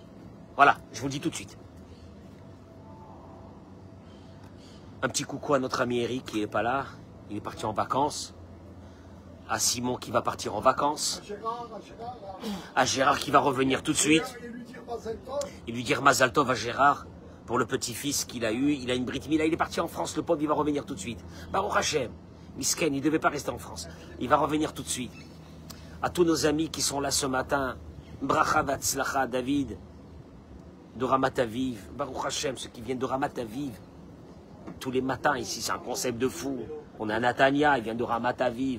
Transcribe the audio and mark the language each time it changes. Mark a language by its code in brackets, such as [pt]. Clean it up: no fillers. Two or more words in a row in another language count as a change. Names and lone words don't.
[fr] Voilà, je vous le dis tout de suite. Un petit coucou à notre ami Eric qui n'est pas là. Il est parti en vacances. À Simon qui va partir en vacances. À Gérard qui va revenir tout de suite. Et lui dire [he] מזל טוב [fr] à Gérard pour le petit-fils qu'il a eu. Il a une [he] ברית מילה. [fr] Il est parti en France. Le pauvre, il va revenir tout de suite. [he] ברוך השם. [fr] Misken, il ne devait pas rester en France. Il va revenir tout de suite. À tous nos amis qui sont là ce matin. [he] ברכה והצלחה, [fr] David. De Ramat Aviv. [he] ברוך השם, [fr] ceux qui viennent de Ramat Aviv. Tous les matins ici, c'est un concept de fou. On a Natania, il vient de Ramat Aviv.